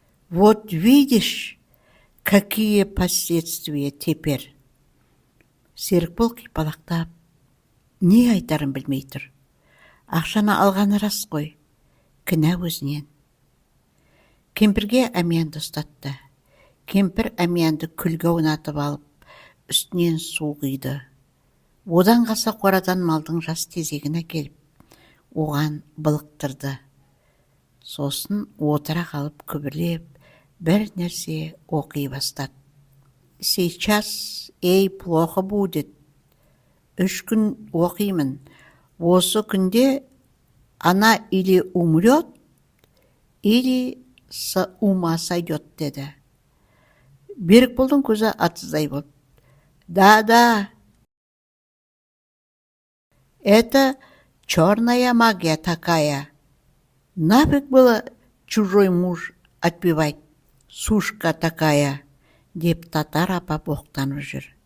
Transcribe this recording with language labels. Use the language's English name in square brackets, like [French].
[Russian] «Вот видишь, какие последствия теперь?» [Kazakh] Серікбол қипалақтап, не айтарын білмей тұр. Ақшаны алғаны рас қой, кінә өзінен. Кемпірге Әмиянды ұстатты. Кемпір Әмиянды күлге ойнатып алып, үстінен су құйды. Одан қалса қорадан малдың жас тезегін әкеліп, оған былықтырды. Сосын отыра қалып күбірлеп, бір нәрсе оқи бастады. [Russian] Сейчас, плохо будет. [Kazakh] 3 күн оқимын. Осы күнде [Russian] она или умрет, или с ума сойдет, [Kazakh] деді. Берікболдың көзі атыздай болды. [Russian] Да, это черная магия такая. Нафиг было чужой муж отбивать, сушка такая, [Kazakh] деп татар апа боқтанып жүр.